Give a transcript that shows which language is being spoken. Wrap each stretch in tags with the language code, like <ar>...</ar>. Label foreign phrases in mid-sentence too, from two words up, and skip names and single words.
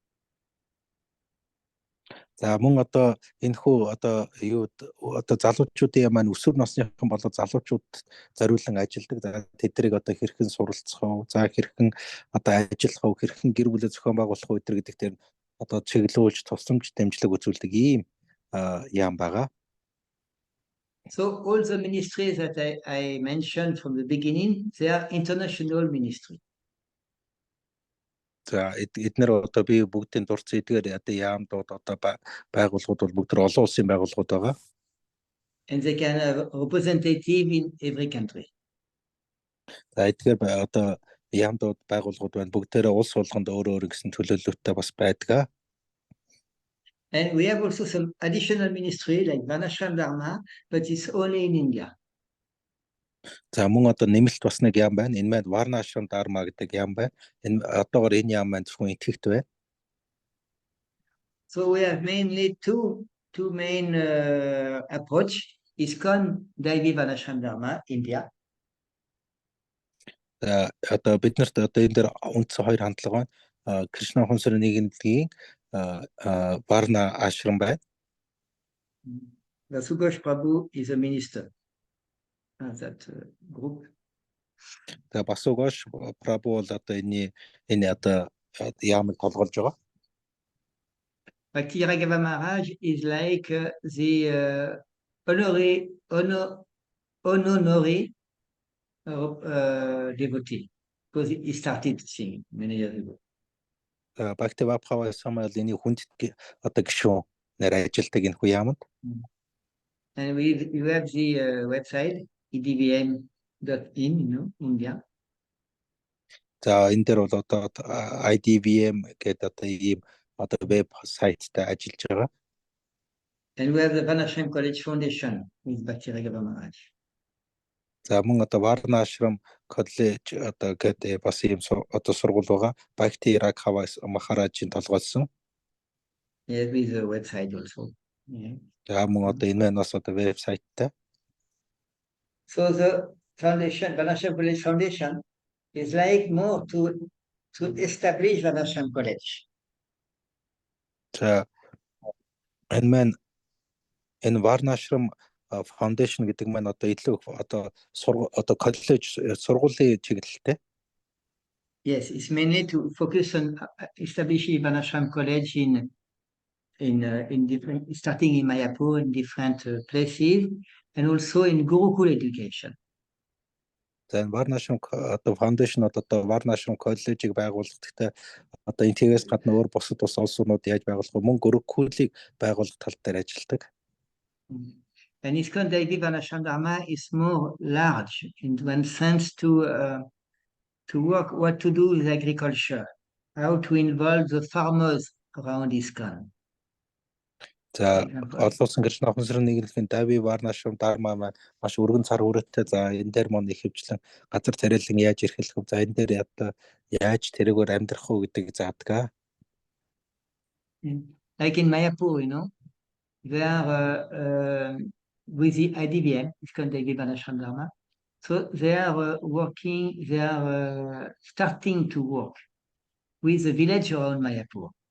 <mn>За мөн одоо энэ хүү одоо залуучуудын маань өсвөр насныхан болоо залуучууд зориулан ажилладаг. Тэднийг одоо хэрхэн суралцах вэ? За хэрхэн одоо ажиллах вэ? Хэрхэн гэр бүлээ зохион байгуулах вэ гэдэг дээр одоо чиглүүлж тусламж дэмжлэг үзүүлдэг ийм яам байгаа.</mn> <en>So all the ministries that I mentioned from the beginning, they are international ministry.</en> <mn>За эдгээр одоо би бүгдийн дурдсан эдгээр одоо яамдууд одоо байгууллагууд бол бүгд олон улсын байгууллагууд байгаа.</mn> <en>And they can have representative in every country.</en> <mn>За эдгээр одоо яамдууд байгууллагууд байна. Бүгдээрээ улс болгонд өөр гэсэн төлөөлөлттэй бас байдаг.</mn> <en>And we have also some additional ministry like Vanashram Dharma, but it's only in India.</en> <mn>За мөн одоо нэмэлт бас нэг яам байна. Энэ маань Varnashram Dharma гэдэг яам байна. Энэ одоогоор энэ яам маань зөвхөн итгэвч байна.</mn> <en>So we have mainly two main approach. ISKCON Daivi Vanashram Dharma, India.</en> <mn>Одоо биднэрт одоо энэ дээр үндсэн хоёр хандлага байна. Кришна хүнсрийн нийгэмлэгийн Varna Ashram байна.</mn> <en>Vasugosh Prabhu is a minister of that group.</en> <mn>Тэгээ Vasugosh Prabhu бол одоо энэ одоо яамыг толгоолж байгаа.</mn> <en>Bhakti Raghava Maharaj is like the honorary devotee because he started singing many years ago.</en> <mn>Bhakti Raghava Maharaj энэ хүнд одоо гишүүн нэр ажилтдаг энэ хүү яамд.</mn> <en>And we have the website idvm.in, you know, India.</en> <mn>За энэ дээр бол одоо IDVM гэдэг одоо ийм одоо веб сайттай ажиллаж байгаа.</mn> <en>And we have the Vanashram College Foundation with Bhakti Raghava Maharaj.</en> <mn>За мөн одоо Varna Ashram College одоо гэдэг бас ийм одоо сургууль байгаа. Bhakti Raghava Maharaj-ийн толгойлсон.</mn> <en>Yes, with the website also. Yeah.</en> <mn>За мөн одоо энэ бас одоо веб сайттай.</mn> <en>So the foundation, Vanashram College Foundation, is like more to establish Vanashram College.</en> <mn>За энэ Varnashram Foundation гэдэг маань одоо илүү одоо коллеж сургуулийн чиглэлтэй.</mn> <en>Yes, it's mainly to focus on establishing Vanashram College in different, starting in Mayapur in different places, and also in Gurukul education.</en> <mn>За Varnashram одоо foundation одоо Varnashram College-ийг байгуулахдаа одоо интегрээс гадна өөр бусад ус улсууд яаж байгуулах вэ? Мөн Gurukul-ийг байгуулах тал дээр ажилладаг.</mn> <en>And ISKCON Daivi Vanashram Dharma is more large in one sense to work what to do with agriculture, how to involve the farmers around ISKCON.</en> <mn>За example. олон улсын Кришна ухамсарын нийгэмлэгийн Дави Варнашрам Дарма маань маш өргөн цар хүрээтэй. За энэ дээр мөн ихэвчлэн газар тариалан яаж эрхэлэх вэ? За энэ дээр одоо яаж тэрүүгээр амьдрах вэ гэдэг заадаг.</mn> <en>Like in Mayapur, they are with the IDVM, ISKCON Devi Vanashram Dharma. So they are working, they are starting to work with the village around Mayapur.</en>